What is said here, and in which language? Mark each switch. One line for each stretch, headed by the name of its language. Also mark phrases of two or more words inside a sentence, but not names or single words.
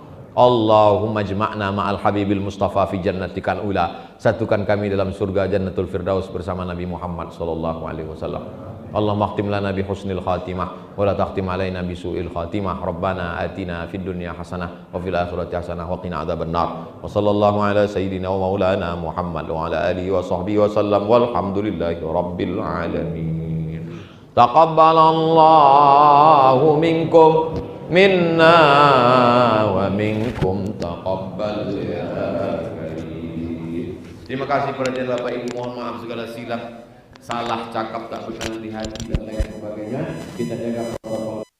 Arabic: اللهم اجمعنا مع الحبيب المصطفى في جنتك العلى.
Malay: Satukan kami dalam surga Jannatul Firdaus bersama Nabi Muhammad
Arabic: صلى الله عليه وسلم. اللهم اختم لنا بحسن الخاتمة ولا تختم علينا بسوء الخاتمة. ربنا آتنا في الدنيا حسنة وفي الآخرة حسنة وقنا عذاب النار. وصلى الله على سيدنا ومولانا محمد وعلى آله وصحبه وسلم والحمد لله رب العالمين. تقبل الله منكم منا ومنكم تقبل يا كريم.
Malay: Terima kasih perhatian Bapak Ibu, mohon maaf segala silap, salah cakap tak benar di hati dan lain sebagainya. Kita jaga protokol